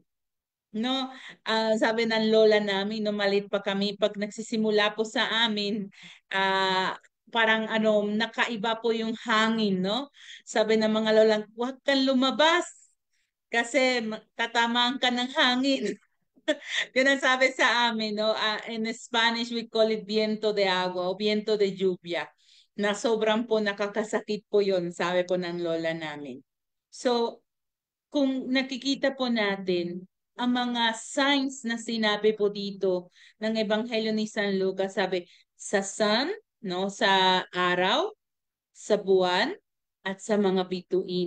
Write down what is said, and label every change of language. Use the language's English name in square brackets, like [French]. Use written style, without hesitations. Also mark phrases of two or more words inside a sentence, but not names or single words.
[Filipino] No, sabi ng lola namin, no, maliit pa kami, pag nagsisimula po sa amin, parang ano, nakaiba po yung hangin, no? Sabi ng mga lola, huwag kang lumabas kasi tatamaan ka ng hangin. Yun ang sabi sa amin, [English] no? In Spanish, we call it [Spanish] viento de agua o viento de lluvia, [Filipino] na sobrang po nakakasakit po yun, sabi po ng lola namin. So, kung nakikita po natin, ang mga signs na sinabi po dito ng Ebanghelyo ni San Lucas, sabi, sa sun, no, sa araw, sa buwan, at sa mga bituin.